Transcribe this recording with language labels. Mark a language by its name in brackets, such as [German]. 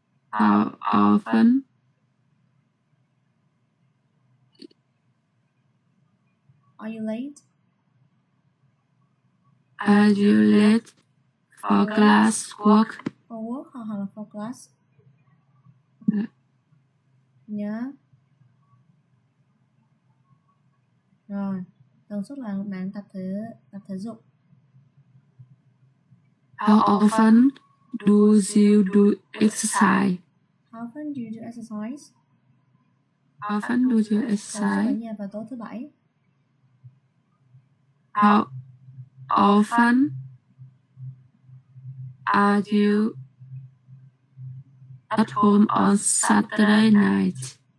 [English] how often Are you late? are you late for class work? For work hoặc là for class? [Vietnamese] Nhớ. Rồi, tần suất là bạn tập thể dục. [English] How often do you do exercise? How often do you do exercise? How often do you [Vietnamese] Tần số ở [English] exercise? [Vietnamese] nhà vào tối thứ bảy. [English] How often are you at home on Saturday night?